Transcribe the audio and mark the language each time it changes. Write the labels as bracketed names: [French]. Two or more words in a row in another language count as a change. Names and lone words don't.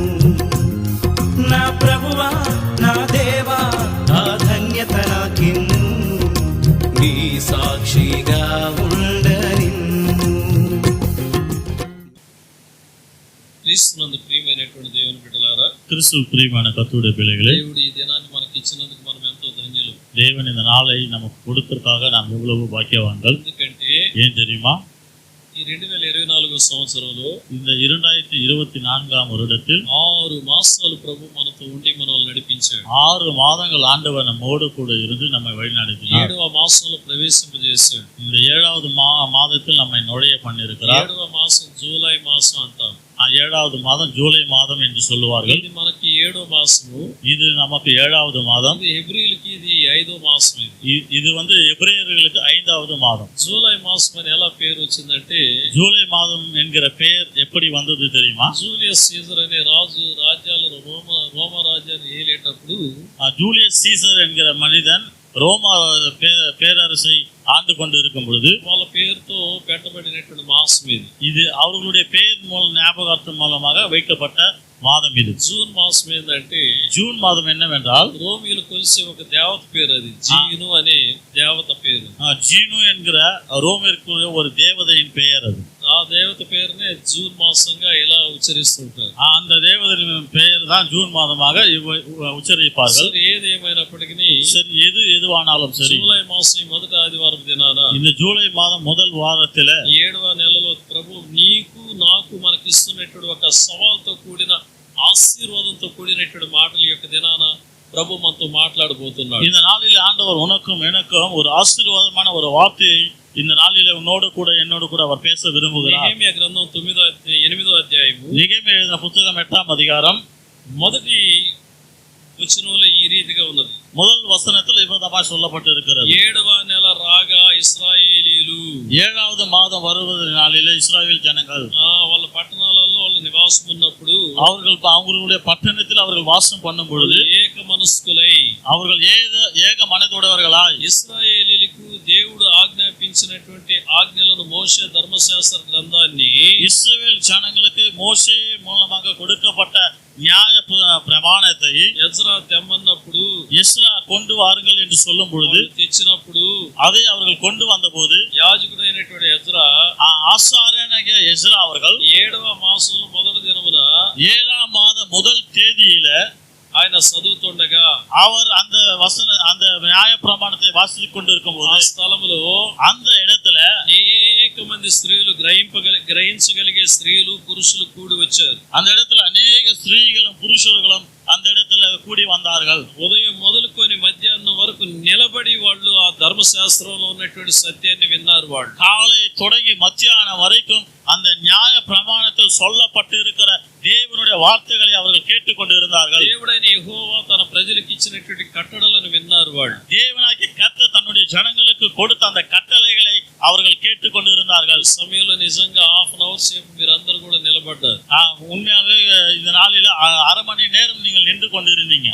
[Telugu] నా ప్రభువా, నా దేవా, ఆ ధన్యత నాకిమ్ము, నీ సాక్షిగా ఉండనిమ్ము. క్రీస్తునందు ప్రియమైనటువంటి దేవుని బిడ్డలారా, [Tamil] கிறிஸ்து பிரியமான கர்த்தருடைய பிள்ளைகளே, [Telugu] దేవుడు ఈ దినాన్ని మనకి ఇచ్చినందుకు మనం ఎంతో ధన్యులు. [Tamil] தேவன் இந்த நாளை நமக்கு கொடுத்ததற்காக நாம் எவ்வளவு பாக்கியவான்கள். [Telugu] ఎందుకంటే [Tamil] ஏன் தெரியுமா? [Telugu] ఈ 2024 సంవత్సరంలో [Tamil] இந்த 2024ஆம் வருடத்தில் [Telugu] 6 మాసాలు ప్రభు మనతో ఉండి మనల్ని నడిపించాడు. [Tamil] 6 மாதங்கள் ஆண்டவர் நம்மோடு கூட இருந்து நம்மை வழிநடத்தினார். [Telugu] 7వ మాసంలో ప్రవేశింపజేశాడు. [Tamil] இந்த 7வது மாதத்தில் நம்மை நுழைய பண்ணியிருக்கிறார். [Telugu] 7వ మాసం జూలై మాసం అంటాం. [Tamil] 7வது மாதம் ஜூலை மாதம் என்று சொல்லுவார்கள். [Telugu] ఇది మనకి 7వ మాసము. [Tamil] இது நமக்கு 7வது மாதம். [Telugu] ఇది హెబ్రీయులకి ఇది 5వ మాసం. [Tamil] இது வந்து எபிரேயர்களுக்கு 5வது மாதம். [Telugu] జూలై మాసం అని ఎలా పేరు వచ్చిందంటే, [Tamil] ஜூலை மாதம் என்கிற பெயர் எப்படி வந்தது தெரியுமா? [Telugu] జూలియస్ సీజర్ అనే రాజు రాజ్యాలను రోమ రాజ్యాన్ని ఏలేటప్పుడు [Tamil] ஜூலியஸ் சீசர் என்கிற மனிதன் ரோம பேரரசை ஆண்டு கொண்டு இருக்கும் பொழுது [Telugu] వాళ్ళ పేరుతో పెట్టబడినటువంటి మాసం ఇది. [Tamil] இது அவர்களுடைய பெயர் ஞாபகார்த்தம் மூலமாக வைக்கப்பட்ட மாதம் இது. [Telugu] జూన్ మాసం ఏంటంటే, [Tamil] ஜூன் மாதம் என்னவென்றால் [Telugu] రోమియోలు కొలిసే ఒక దేవత పేరు, అది జీను అనే దేవత పేరు. [Tamil] ஜீனு என்கிற ரோமிற்கு ஒரு தேவதையின் பெயர் அது. [Telugu] ఆ దేవత పేరునే జూన్ మాసంగా ఇలా ఉచ్చరిస్తుంటారు. [Tamil] அந்த தேவதையின் பெயர் தான் ஜூன் மாதமாக உச்சரிப்பார்கள். [Telugu] ఏదేమైనప్పటికీ [Tamil] சரி, எதுவானாலும் சரி, [Telugu] జూలై మాసం మొదటి ఆదివారం దినాన [Tamil] இந்த ஜூலை மாதம் முதல் வாரத்தில் [Telugu] 7వ నెలలో ప్రభు నీకు నాకు మనకిస్తున్నటువంటి ఒక సవాల్తో కూడిన ఆశీర్వాదంతో కూడినటువంటి మాటల యొక్క దినాన ప్రభు మనతో మాట్లాడబోతున్నాడు. [Tamil] இந்த நாளில் ஆண்டவர் உனக்கும் எனக்கும் ஒரு ஆசீர்வாதமான ஒரு வார்த்தையை இந்த நாளிலே உன்னோடு கூட என்னோடு கூட அவர் பேச விரும்புகிறார். [Telugu] నెహెమ్యా గ్రంథం 8వ అధ్యాయము, [Tamil] నెహెమ్యా எழுதின புத்தகம் 8ஆம் அதிகாரம் [Telugu] మొదటి వచనంలో ఈ రీతిగా ఉన్నది. [Tamil] முதல் வசனத்தில் இவ்விதமாக சொல்லப்பட்டிருக்கிறது. [Telugu] 7వ నెల రాగా ఇశ్రాయేలీలు, [Tamil] 7வது மாதம் வருவது நாளிலே இஸ்ரவேல் ஜனங்கள் [Telugu] వాళ్ళ పట్టణాలలో వాళ్ళ నివాసం ఉన్నప్పుడు [Tamil] அவர்களுடைய பட்டணத்தில் அவர்கள் வாசம் பண்ணும் பொழுது [Telugu] ఏక మనస్కులై, [Tamil] அவர்கள் ஏக மனதுடையவர்களாய் [Telugu] ఇశ్రాయేలీలకు దేవుడు ఆజ్ఞాపించినటువంటి ఆజ్ఞలను, మోషే ధర్మశాస్త్ర గ్రంథాన్ని [Tamil] இஸ்ரவேல் ஜனங்களுக்கு மோசே மூலமாக கொடுக்கப்பட்ட நியாய பிரமாணத்தை [Telugu] ఎజ్రా తెమ్మన్నప్పుడు, [Tamil] எஸ்ரா கொண்டு வாருங்கள் என்று சொல்லும் பொழுது, [Telugu] తెచ్చినప్పుడు [Tamil] அதை அவர்கள் கொண்டு வந்த போது [Telugu] యాజకుడైనటువంటి ఎజ్రా, [Tamil] ஆசாரியனாகிய எஸ்ரா அவர்கள் [Telugu] 7వ మాసంలో మొదటి దినమున [Tamil] 7ஆம் மாதம் முதல் தேதியில [Telugu] ఆయన చదువుతుండగా [Tamil] அவர் அந்த நியாய பிரமாணத்தை வாசித்துக் கொண்டிருக்கும் [Telugu] ఆ [Tamil] போது [Telugu] స్థలములో [Tamil] அந்த இடத்துல [Telugu] అనేక మంది స్త్రీలు, గ్రహించగలిగే స్త్రీలు, పురుషులు కూడి వచ్చారు. [Tamil] அந்த இடத்துல அநேக ஸ்திரீகளும் புருஷர்களும் அந்த இடத்துல கூடி வந்தார்கள். [Telugu] ఉదయం మొదలుకొని మధ్యాహ్నం వరకు నిలబడి వాళ్ళు ఆ ధర్మశాస్త్రంలో ఉన్నటువంటి సత్యాన్ని విన్నారు. వాళ్ళు [Tamil] காலை தொடங்கி மத்தியானம் வரைக்கும் அந்த நியாய பிரமாணத்தில் சொல்லப்பட்டிருக்கிற தேவனுடைய வார்த்தைகளை அவர்கள் கேட்டுக்கொண்டு இருந்தார்கள். [Telugu] దేవుడైన యెహోవా తన ప్రజలకు ఇచ్చినటువంటి కట్టడలను విన్నారు. వాళ్ళు [Tamil] தேவனாகிய கர்த்தர் தன்னுடைய ஜனங்களுக்கு கொடுத்த அந்த கட்டளைகளை அவர்கள் கேட்டுக்கொண்டு இருந்தார்கள். [Telugu] సమయంలో నిజంగా [English] half an hour [Telugu] సేపు మీరందరూ కూడా నిలబడ్డారు. [Tamil] உண்மையாகவே இந்த நாளில 1/2 மணி நேரம் நீங்கள் நின்று கொண்டிருந்தீங்க.